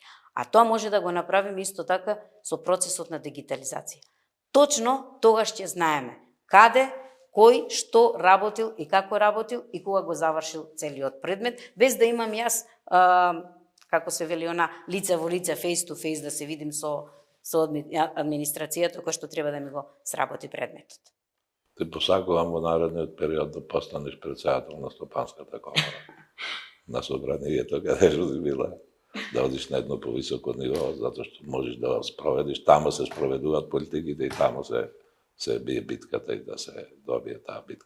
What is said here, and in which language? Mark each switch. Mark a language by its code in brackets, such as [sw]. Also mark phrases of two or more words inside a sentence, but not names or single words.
[mk] А тоа може да го направиме исто така со процесот на дигитализација. Точно тогаш ќе знаеме каде, кој, што работил и како работил и кога го завршил целиот предмет, без да имам јас, како се вели она, лице во лице, [en] face to face, [mk] да се видим со администрацијата која што треба да ми го сработи предметот. Те посакувам во наредниот период да постанеш председател на Стопанската комора. На собранието каде си била, да одиш на едно повисоко ниво, затоа што можеш да спроведиш, тамо се спроведуваат политиките и тамо се бие битката и да се добие таа битка.